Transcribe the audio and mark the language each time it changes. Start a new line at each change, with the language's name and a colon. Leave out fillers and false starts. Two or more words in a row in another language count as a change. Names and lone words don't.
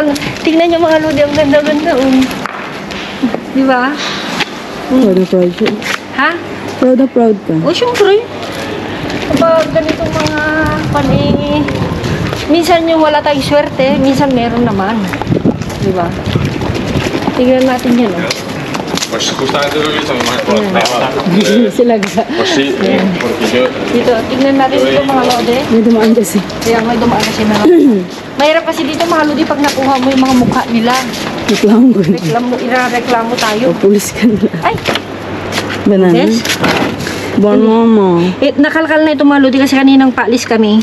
Filipino: Tingnan nyo mga lodi, ang ganda-ganda, Di ba? Proud na proud siya. Ha? Proud na proud ka. Syempre. pag ganitong mga minsan yung wala tayong swerte, minsan meron naman. Di ba? Tignan natin yan, oh.
Spanish: Pues justamente lo que he dicho a mi madre.
Filipino: Sila ga.
Spanish: Pues sí, porque yo...
Filipino: Dito, tignan natin dito mga lode. May dumaan kasi. Kaya may dumaan kasi na. Mahirap kasi dito mga lodi pag nakuha mo yung mga mukha nila. Reklamo ko. Irareklamo tayo. O, pulis ka nila. Ay! Banana. Yes? Bon mama. Nakalkal na ito mga lodi kasi kaninang paalis kami.